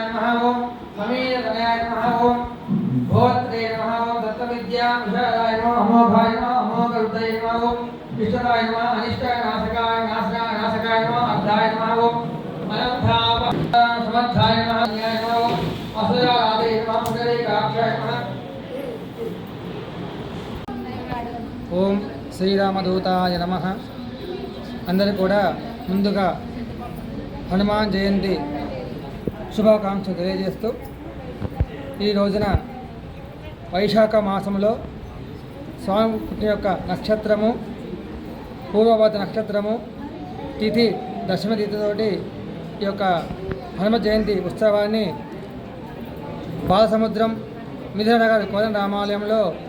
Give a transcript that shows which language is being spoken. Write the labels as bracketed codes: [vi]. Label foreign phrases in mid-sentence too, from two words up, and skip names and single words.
[sa] नमः ओम समीरतनयाय नमः ओम भोत्रे नमः ओम दत्तविद्या विशालाय नमः अमोघाय नमः अमोघरुद्रये नमः ओम विष्णुराय नमः अनिष्टाय नाशकाय नाशकाय नमः अर्धाय नमः ओम अनंताप समर्थाय नमः न्याय नमः ओम असुरादे नमः पुंडरीकाक्षाय नमः ओम శ్రీరామదూతాయ నమః. [te] అందరూ కూడా ముందుగా హనుమాన్ జయంతి శుభాకాంక్షలు తెలియజేస్తూ ఈ రోజున వైశాఖ మాసంలో స్వామి పుట్టిన యొక్క నక్షత్రము పూర్వభాద్ర నక్షత్రము తిథి దశమి తిథితోటి ఈ యొక్క హనుమ జయంతి ఉత్సవాన్ని బాలసముద్రం మిథుననగర్ కోదండరామాలయంలో